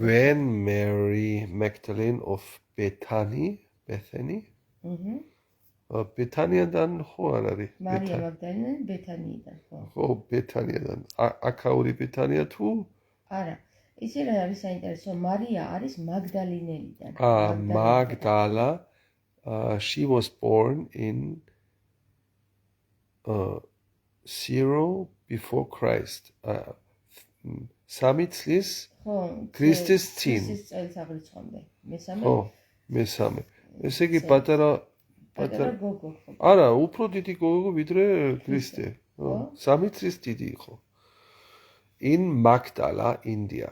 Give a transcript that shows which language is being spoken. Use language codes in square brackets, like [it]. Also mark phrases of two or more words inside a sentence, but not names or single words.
[en] When Mary Magdalene of Bethany. [ka] ბეთანიიდან ხო არ არის? მარია მაგდალენა ბეთანიიდან, ხო? ხო, ბეთანიიდან. აქაური ბეთანია თუ? არა. ისე რა არის საინტერესო, მარია არის მაგდალინელიდან. [en] Magdala. She was born in 0 before Christ. [ka] 3 წლის ქრისტეს წინ. ქრისტეს წელიწადამდე. მესამე. ესე იგი პატარა გოგო. არა, უფრო დიდი გოგო ვიდრე ქრისტე. 3 წლის დიდი იყო. [en] In Magdala, India.